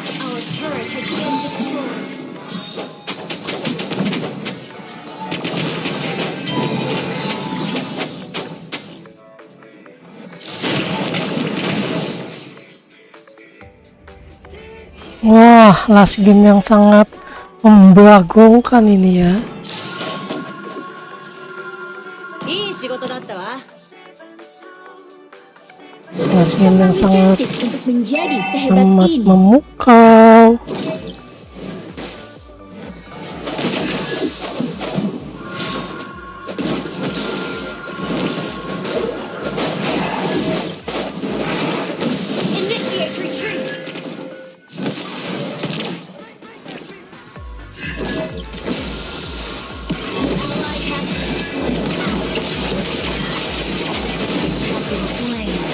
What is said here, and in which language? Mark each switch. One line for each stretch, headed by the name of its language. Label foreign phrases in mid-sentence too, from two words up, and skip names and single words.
English: Our turret has been destroyed.
Indonesian: Wah,
English: last game
Indonesian: yang sangat membagongkan ini ya.
Japanese: いい仕事だったわ。
English: Last game
Indonesian: yang sangat Untuk menjadi sehebat amat ini. memukau.
English: Initiate retreat. Ally has been slain.